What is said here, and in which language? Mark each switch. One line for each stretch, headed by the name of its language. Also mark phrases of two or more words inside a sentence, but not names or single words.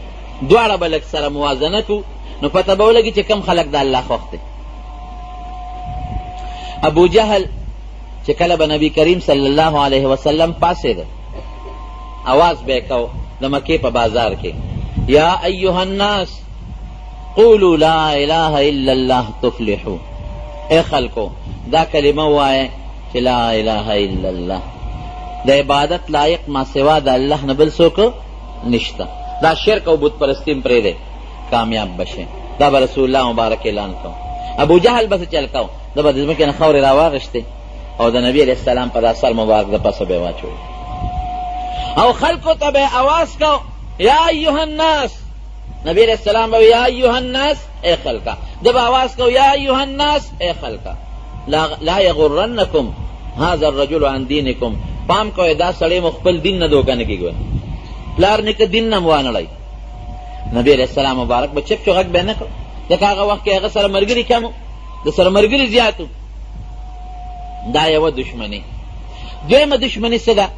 Pashto: دواړه به لږ سره موازنه کړو نو پته به ولګي چې کم خلک د الله خوښ دی. ابو جهل چې کله به نبی کریم
Arabic: صلی الله علیه وسلم
Pashto: پاسېده، आवाज به کو د مکې په بازار کې،
Arabic: یا ایها الناس قولوا لا اله الا الله تفلحوا.
Pashto: اے خلکو دا کلمه وایه چې
Arabic: لا اله الا الله،
Pashto: د عبادت لایق ما سوا د الله نه بل څوک نشته. دا شرک او بت پرستی هم پرېږدئ، کامیاب بشئ. دا به رسول الله مبارک اعلان کو. ابو جهل بس چل کو، دا به د ځمکې نه خاورې راواغېستې او د نبي
Arabic: علیه السلام
Pashto: په دا سر مبارک د پسه به یې واچوي او خلکو ته به آواز کو
Arabic: یا ایها الناس.
Pashto: نبی
Arabic: علیہ السلام
Pashto: به
Arabic: یا ایها الناس
Pashto: اے خلقا، ده به آواز کو
Arabic: یا ایها الناس
Pashto: اے خلقا
Arabic: لا یغرنکم هذا الرجل عن دینکم.
Pashto: پام کوئ دا سړی مو خپل دین نه دوکه نه کېږي، پلار نیکه دین نه مو وانړئ. نبی
Arabic: علیہ السلام
Pashto: مبارک به چپ شو، غږ به نه کړ، ځکه هغه وخت کې هغه سره ملګري کم و، د سره ملګري زیات و. دا یوه دشمني. دویمه دشمني څه ده؟